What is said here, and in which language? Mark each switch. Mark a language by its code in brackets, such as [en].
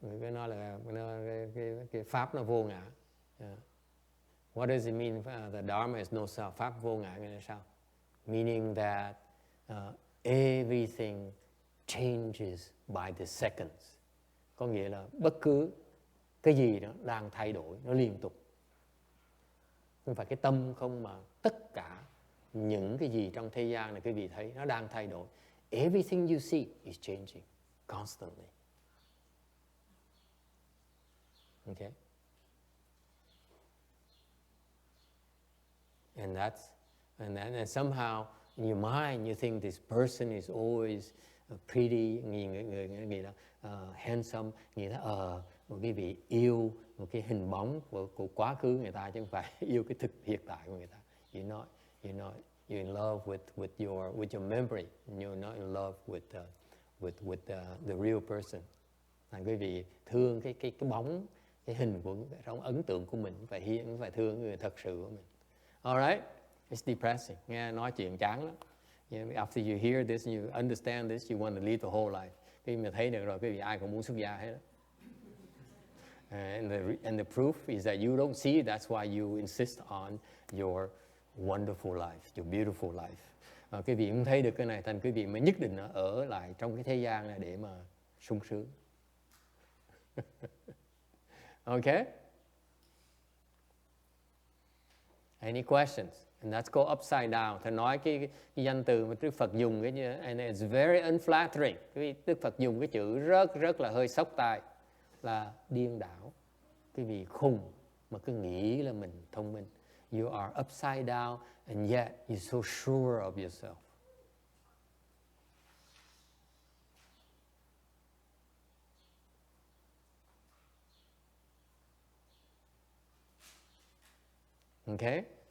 [vi] Cái nói là cái pháp nó vô ngã. [en] What does it mean? The Dharma has no self. [vi] Pháp vô ngã nghĩa là sao? [en] Meaning that everything changes by the seconds. [vi] Có nghĩa là bất cứ cái gì đó đang thay đổi, nó liên tục. Không phải cái tâm không, mà tất cả những cái gì trong thế gian này quý vị thấy nó đang thay đổi. [en] Everything you see is changing constantly. Okay? And somehow in your mind you think this person is always pretty, [vi] nghĩ là handsome, nghĩ là một cái vị yêu một cái hình bóng của quá khứ người ta, chứ không phải yêu cái thực hiện tại của người ta. [en] You're in love with your memory. You're not in love with the real person. [vi] Thành quý vị thương cái bóng, cái hình của trong ấn tượng của mình, phải thương người thật sự của mình. [en] Alright, it's depressing. [vi] Nghe nói chuyện chán lắm. [en] After you hear this, you understand this, you want to live the whole life. [vi] Khi mà thấy được rồi, quý vị ai cũng muốn xuất gia hết. [en] And the proof is that you don't see it. That's why you insist on your wonderful life, your beautiful life. [vi] Quý vị không thấy được cái này, thành quý vị mới nhất định ở lại trong cái thế gian này để mà sung sướng. [en] Okay? Any questions? And let's go upside down. [vi] Thầy nói cái danh từ mà Đức Phật dùng cái như, [en] and it's very unflattering. [vi] Đức Phật dùng cái chữ rất là hơi sốc tai, là điên đảo. Quý vị khùng mà cứ nghĩ là mình thông minh. [en] You are upside down and yet you're so sure of yourself. Okay?